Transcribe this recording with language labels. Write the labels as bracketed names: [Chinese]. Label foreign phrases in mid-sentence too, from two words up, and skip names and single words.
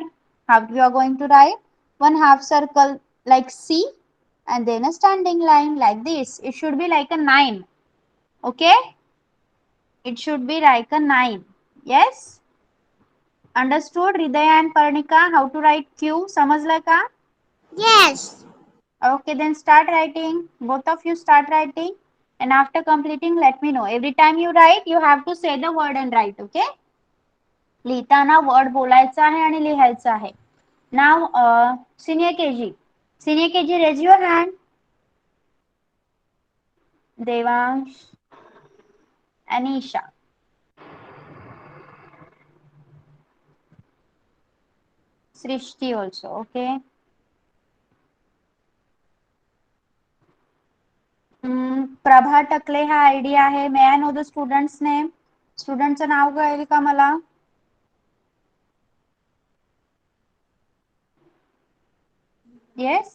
[English] How you are going to write? One half circle like C, and then a standing line like this. It should be like a 9. Okay? It should be like a 9. Yes? Understood? Hridaya and Parnika, how to write Q? [Marathi] समजलं का? [English] Yes. Okay, then start writing. Both of you start writing. And after completing, let me know. Every time you write, you have to say the word and write. [Marathi] Okay? लिहिताना word बोलायचा आहे आणि लिहायचा आहे. [English] Now, senior KG. Senior KG, raise your hand. Devansh. Anisha. Srishti also. Okay. [Marathi] प्रभा टकले हा आयडी आहे. [English] May I know the students name. [Marathi] स्टुडंटचं नाव कळेल का मला? [English] येस.